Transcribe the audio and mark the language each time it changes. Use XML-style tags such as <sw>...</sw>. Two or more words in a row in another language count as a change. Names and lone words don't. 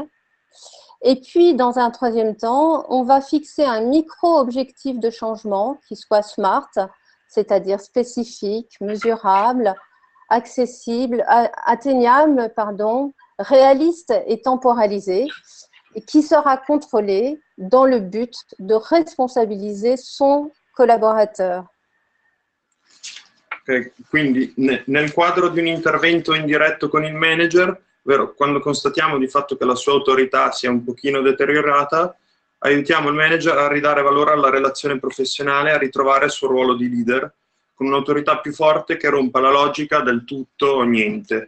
<fr>Et puis, dans un troisième temps, on va fixer un micro-objectif de changement qui soit SMART, c'est-à-dire spécifique, mesurable, accessible, atteignable, réaliste et temporalisé, et qui sera contrôlé dans le but de responsabiliser son collaborateur.</fr> <it>Quindi nel quadro di un intervento indiretto con il manager, ovvero quando constatiamo di fatto che la sua autorità sia un pochino deteriorata, aiutiamo il manager a ridare valore alla relazione professionale, a ritrovare il suo ruolo di leader, con un'autorità più forte che rompa la logica del tutto o niente.</it>